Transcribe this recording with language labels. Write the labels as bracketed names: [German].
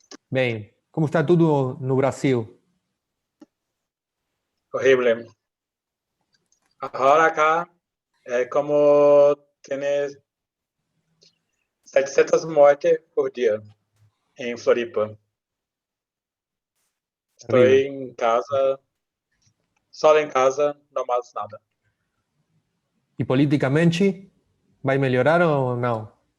[Portuguese] Bem, como está tudo no Brasil? [Spanish] Horrible. Ahora acá, como tienes 700 muertes por día en Floripa. Terrible. Estoy en casa, solo en casa, no más nada. [Portuguese] E politicamente, vai melhorar ou não?